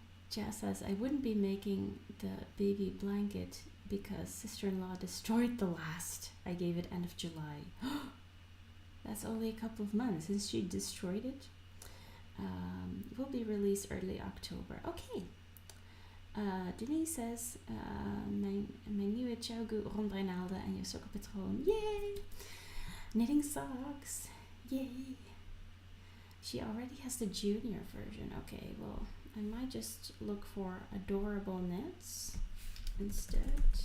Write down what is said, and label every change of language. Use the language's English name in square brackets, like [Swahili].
[English] Jazz says, I wouldn't be making the baby blanket because sister-in-law destroyed the last. I gave it end of July. That's only a couple of months since she destroyed it. It will be released early October. Okay. Denise says, [Dutch] mijn nieuwe Chaugu rondbreinaalden en je sokkenpatroon. [English] Yay! Knitting socks. Yay! She already has the junior version. Okay, well, I might just look for Adorable Knits instead.